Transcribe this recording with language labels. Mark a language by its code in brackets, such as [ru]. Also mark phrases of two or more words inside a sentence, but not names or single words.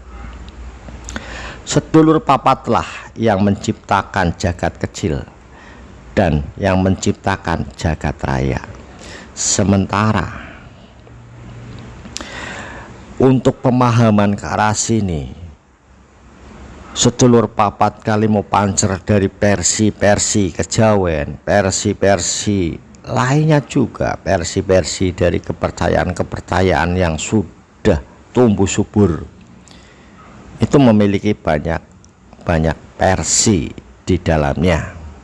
[jv] Sedulur papatlah [id] yang menciptakan jagat kecil dan yang menciptakan jagat raya. Sementara untuk pemahaman ke arah sini, [jv] sedulur papat kalimo pancer [id] dari Persi kejawen, Persi lainnya juga versi-versi dari kepercayaan-kepercayaan yang sudah tumbuh subur itu memiliki banyak versi di dalamnya.